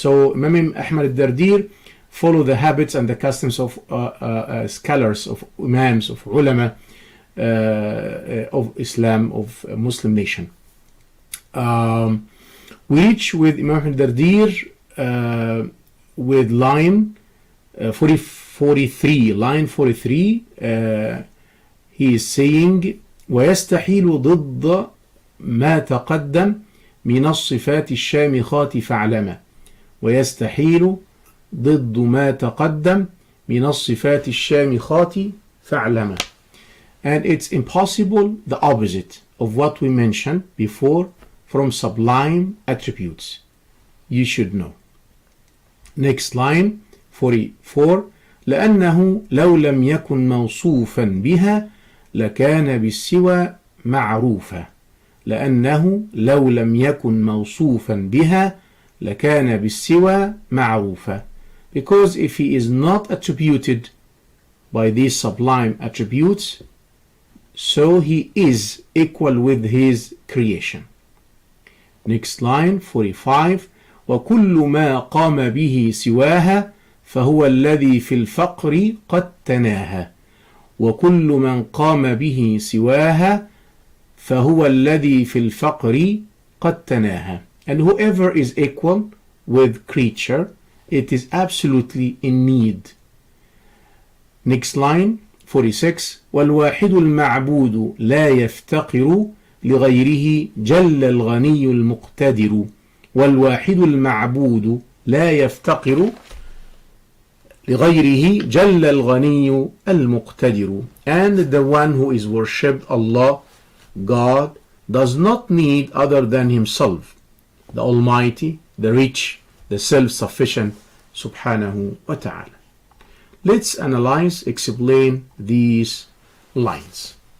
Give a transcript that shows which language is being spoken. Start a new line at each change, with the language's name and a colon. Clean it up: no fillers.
English: So Imam Ahmad al-Dardir follow the habits and the customs of scholars, of imams, of ulama of Islam, of Muslim nation. We reach with Imam al-Dardir with line 43. Line 43, he is saying
Arabic: ويستحيل ضد ما تقدم من الصفات الشامخات فاعلم. ويستحيل ضد ما تقدم من الصفات الشامخات فاعلم.
English: And it's impossible, the opposite of what we mentioned before, from sublime attributes. You should know. Next line 44.
Arabic: لأنه لو لم يكن موصوفا بها لكان بالسوى معروفا. لأنه لو لم يكن موصوفا بها لكان بالسوى معروفا.
English: Because if he is not attributed by these sublime attributes, so he is equal with his creation. Next line 45.
Arabic: وكل ما قام به سواها فهو الذي في الفقر قد تناهى. وكل من قام به سواها فهو الذي في الفقر قد تناهى.
English: And whoever is equal with creature, it is absolutely in need. Next line 46.
Arabic: والواحد المعبود لا يفتقر لغيره جل الغني المقتدر. والواحد المعبود لا يفتقر لغيره جل الغني المقتدر.
English: And the one who is worshipped, Allah, God, does not need other than himself, the Almighty, the rich, the self-sufficient, subhanahu wa ta'ala. Let's analyze, explain these lines.